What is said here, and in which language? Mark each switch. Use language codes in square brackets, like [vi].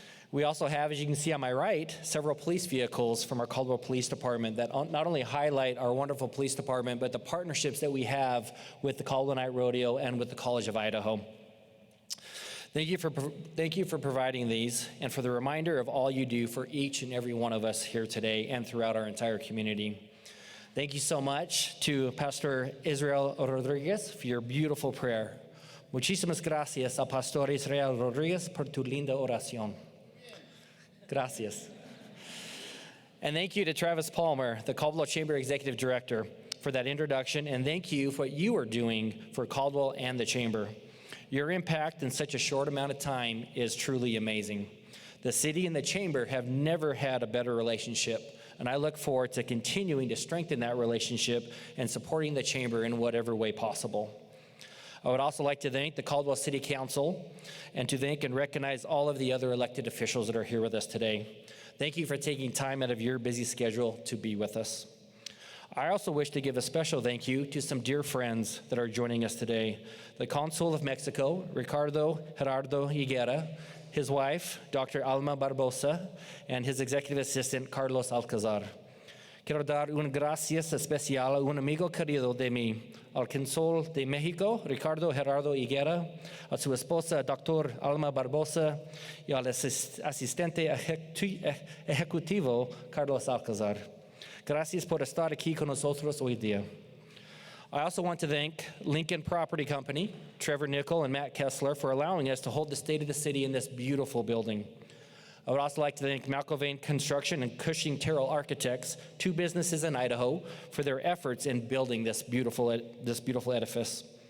[en] We also have, as you can see on my right, several police vehicles from our Caldwell Police Department that not only highlight our wonderful police department, but the partnerships that we have with the Caldwell Night Rodeo and with the College of Idaho. Thank you for providing these and for the reminder of all you do for each and every one of us here today and throughout our entire community. Thank you so much to Pastor Israel Rodriguez for your beautiful prayer. [es] Muchísimas gracias al Pastor Israel Rodriguez por tu linda oración. Gracias. [en] And thank you to Travis Palmer, the Caldwell Chamber Executive Director, for that introduction, and thank you for what you are doing for Caldwell and the Chamber. Your impact in such a short amount of time is truly amazing. The city and the Chamber have never had a better relationship, and I look forward to continuing to strengthen that relationship and supporting the Chamber in whatever way possible. I would also like to thank the Caldwell City Council and to thank and recognize all of the other elected officials that are here with us today. Thank you for taking time out of your busy schedule to be with us. I also wish to give a special thank you to some dear friends that are joining us today. The Consul of Mexico, Ricardo Gerardo Higuera, his wife, Dr. Alma Barbosa, and his executive assistant, Carlos Alcazar. [es] Quiero dar un gracias especial a un amigo querido de mí, al Consul de México, Ricardo Gerardo Higuera, a su esposa, Dr. Alma Barbosa, y al asistente ejecutivo, Carlos Alcazar. Gracias por estar aquí con nosotros hoy día. [en] I also want to thank Lincoln Property Company, Trevor Nickel and Matt Kessler, for allowing us to hold the State of the City in this beautiful building. I would also like to thank McIlvain Construction and Cushing Terrell Architects, two businesses in Idaho, for their efforts in building this beautiful edifice.